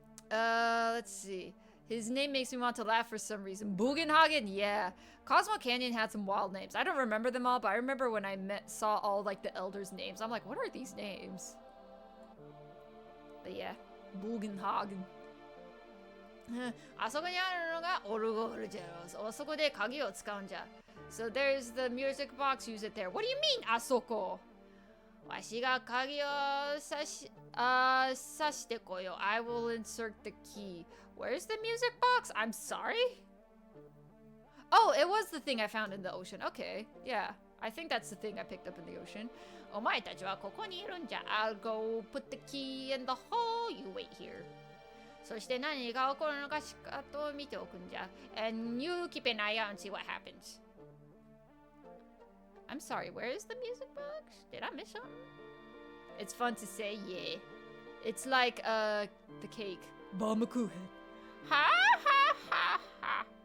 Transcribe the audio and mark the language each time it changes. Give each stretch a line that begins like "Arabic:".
English: Let's see. His name makes me want to laugh for some reason. Bugenhagen, yeah. Cosmo Canyon had some wild names. I don't remember them all, but I remember when I saw all like the elders' names. I'm like, what are these names? But yeah, Bugenhagen.
Japanese: あそこにあるのがオルゴールジェロス。そこで鍵を使うんじゃ。
English: So there's the music box. Use it there. What do you mean,
Japanese: あそこ? わしが鍵を刺してこよう。
English: I will insert the key. Where's the music box? I'm sorry? Oh, it was the thing I found in the ocean. Okay, yeah. I think that's the thing I picked up in the ocean.
Japanese: お前たちはここにいるんじゃ。
English: I'll go put the key in the hole. You wait here.
Japanese: そして何が起こるのかしかと見ておくんじゃ。
English: And you keep an eye out and see what happens. I'm sorry, where is the music box? Did I miss something? It's fun to say, yeah. It's like, the cake. Baumukuchen. Ha ha ha ha.